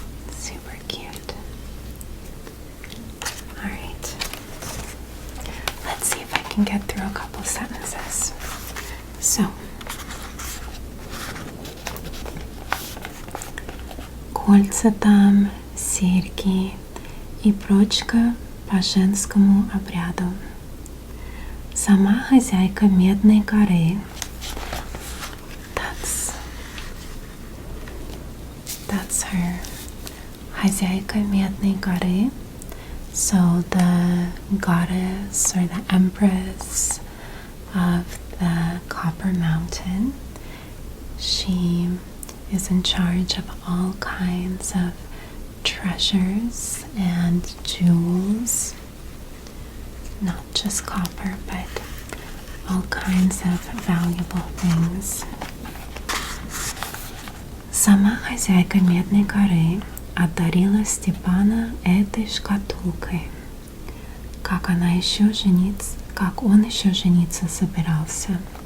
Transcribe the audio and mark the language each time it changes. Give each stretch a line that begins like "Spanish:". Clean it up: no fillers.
English: Super cute. Alright. Let's see if I can get through a couple sentences.
Russian: So, кольца там, серьги и прочка по женскому обряду. Сама хозяйка Медной горы.
English: That's her.
Russian: Хозяйка Медной горы.
English: So the goddess or the empress of the Copper Mountain. She is in charge of all kinds of treasures and jewels, not just copper, but all kinds of valuable things.
Russian: Сама хозяйка Медной горы одарила Степана этой шкатулкой, как он еще жениться собирался.